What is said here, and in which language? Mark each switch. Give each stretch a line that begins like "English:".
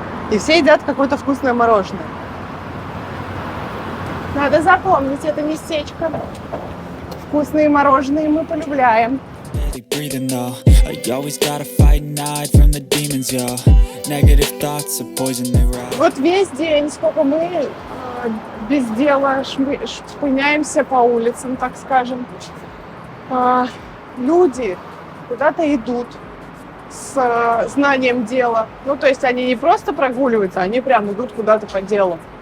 Russian: И все едят какое-то вкусное мороженое. Надо запомнить это местечко. Вкусные мороженые мы полюбляем.
English: breathing though. I always gotta fight and hide from the demons, yo. Negative thoughts are poison, they rot.
Russian: Вот весь день, сколько мы без дела шпыняемся по улицам, так скажем. Люди куда-то идут с знанием дела. Ну, то есть они не просто прогуливаются, они прям идут куда-то по делу.